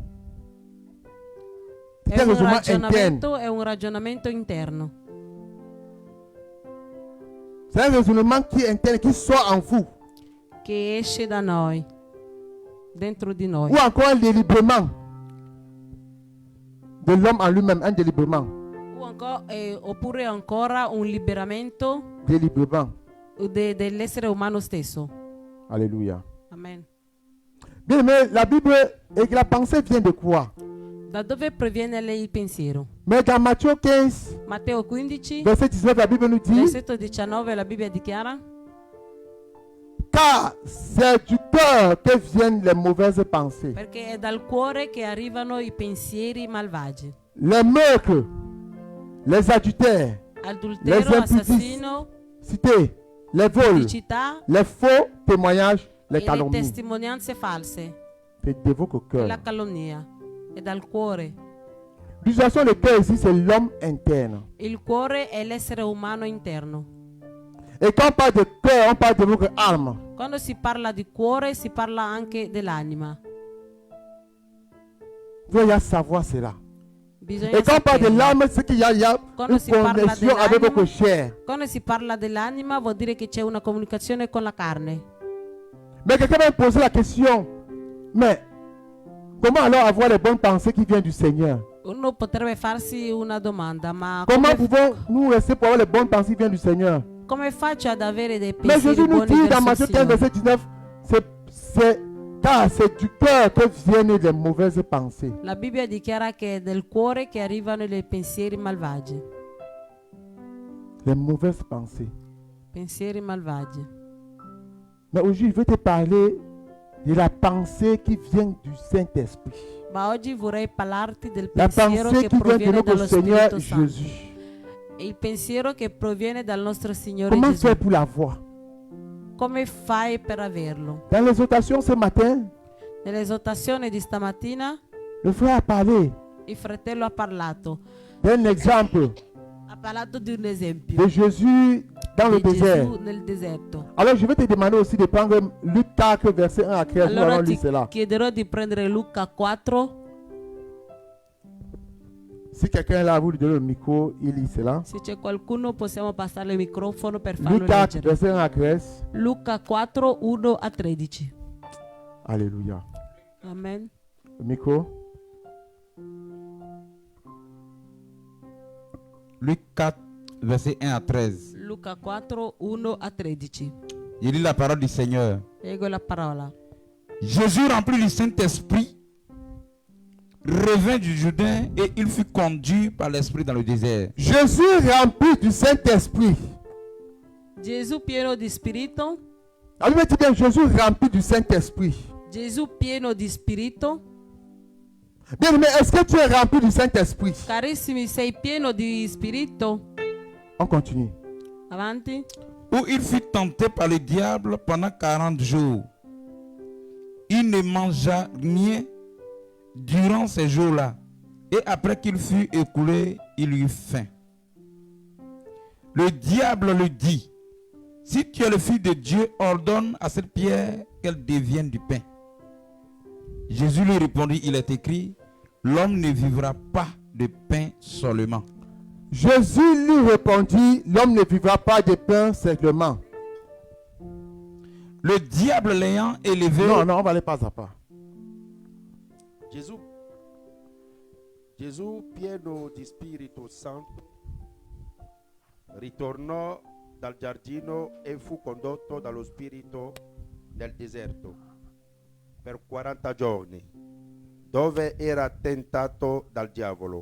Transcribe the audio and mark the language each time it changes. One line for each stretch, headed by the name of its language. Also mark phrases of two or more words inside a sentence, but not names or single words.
French: C'est un raisonnement interne.
Italian: È un ragionamento interno.
French: C'est un raisonnement qui est interne, qui sort en vous.
Italian: Che esce da noi, dentro di noi.
French: Ou encore un délibérément de l'homme en lui-même, un délibérément.
Italian: Oppure ancora un liberamento
French: Délibérément.
Italian: dell'essere umano stesso.
French: Alléluia. Amen. Bien aimé, la Bible et la pensée vient de quoi?
Italian: Da dove proviene il pensiero?
French: Mais dans Matthieu 15,
Italian: Matteo 15,
French: verset 19, la Bible nous dit:
Italian: versetto 19, la Bibbia dichiara:
French: car c'est du cœur que viennent les mauvaises pensées,
Italian: perché è dal cuore che arrivano i pensieri malvagi.
French: les meurtres, les adultères,
Italian: Adultero,
French: les
Italian: assassino,
French: impudicités, les vols,
Italian: pubblicità
French: les faux témoignages, les
Italian: e le
French: calomnies.
Italian: testimonianze false.
French: C'est de votre cœur.
Italian: La calunnia è dal cuore.
French: L'utilisation du cœur ici, c'est l'homme interne.
Italian: Il cuore è l'essere umano interno.
French: Et quand on parle de cœur, on parle de votre âme.
Italian: Quando si parla di cuore, si parla anche dell'anima.
French: Vous devez savoir cela.
Italian: Bisogna
French: Et quand on parle de
Italian: saperlo.
French: l'âme, c'est qu'il y a
Italian: Quando
French: une
Italian: si parla
French: connexion avec
Italian: dell'anima,
French: votre chair.
Italian: quando si parla dell'anima vuol dire che c'è una comunicazione con la carne.
French: Mais quelqu'un va me poser la question: mais comment alors avoir les bonnes pensées qui viennent du Seigneur?
Italian: Uno potrebbe farsi una domanda, ma
French: Comment pouvons-nous rester pour avoir les bonnes pensées qui viennent du Seigneur?
Italian: come faccio ad avere dei
French: Mais
Italian: pensieri
French: Jésus nous
Italian: buoni
French: dit dans
Italian: verso
French: Matthieu
Italian: il
French: 15,
Italian: Signore?
French: verset 19, car c'est du cœur que viennent les mauvaises pensées.
Italian: La Bibbia dichiara che è del cuore che arrivano i pensieri malvagi.
French: Les mauvaises pensées.
Italian: Pensieri malvagi.
French: Mais aujourd'hui, je veux te parler de la pensée qui vient du Saint-Esprit.
Italian: Ma oggi vorrei parlarti del
French: La
Italian: pensiero
French: pensée
Italian: che
French: qui vient de
Italian: proviene
French: notre
Italian: dallo
French: Seigneur
Italian: Spirito Santo.
French: Jésus.
Italian: Il pensiero che proviene dal nostro Signore
French: Comment
Italian: Gesù.
French: faire pour l'avoir?
Italian: Come fai per averlo?
French: Dans l'exhortation ce matin,
Italian: Nell'esortazione di stamattina
French: le frère a parlé
Italian: il fratello ha parlato.
French: d'un exemple
Italian: Ha parlato di un esempio
French: de Jésus dans le
Italian: di
French: désert.
Italian: Gesù nel deserto.
French: Alors je vais te demander aussi de prendre Luc 4, verset 1 à 13. Nous
Italian: Allora
French: allons
Italian: ti
French: lire cela.
Italian: chiederò di prendere Luca 4.
French: Si quelqu'un est là, vous lui donnez le micro, il lit cela.
Italian: Se c'è qualcuno possiamo passare il microfono per farlo
French: Luc 4,
Italian: leggere.
French: verset 1 à 13.
Italian: Luca 4, 1 a 13.
French: Alléluia. Amen. Le micro. Luc 4, verset 1 à 13.
Italian: Luca 4, 1 a 13.
French: Il lit la parole du Seigneur.
Italian: Leggo la parola.
French: Jésus, rempli du Saint-Esprit, revint du Jourdain et il fut conduit par l'Esprit dans le désert. Jésus rempli du Saint-Esprit.
Italian: Gesù pieno di spirito.
French: La Bible dit bien Jésus rempli du Saint-Esprit.
Italian: Gesù pieno di spirito.
French: Bien, mais est-ce que tu es rempli du Saint-Esprit?
Italian: Carissimi, sei pieno di spirito?
French: On continue.
Italian: Avanti.
French: Où il fut tenté par le diable pendant 40 jours. Il ne mangea rien durant ces jours-là. Et après qu'il fut écoulé, il eut faim. Le diable lui dit: si tu es le Fils de Dieu, ordonne à cette pierre qu'elle devienne du pain. Jésus lui répondit: il est écrit, l'homme ne vivra pas de pain seulement. Jésus lui répondit, l'homme ne vivra pas de pain simplement. Le diable l'ayant élevé... Non, on va aller pas à pas.
Italian: Gesù, pieno di Spirito Santo, ritornò dal giardino e fu condotto dallo Spirito nel deserto per 40 giorni, dove era tentato dal diavolo.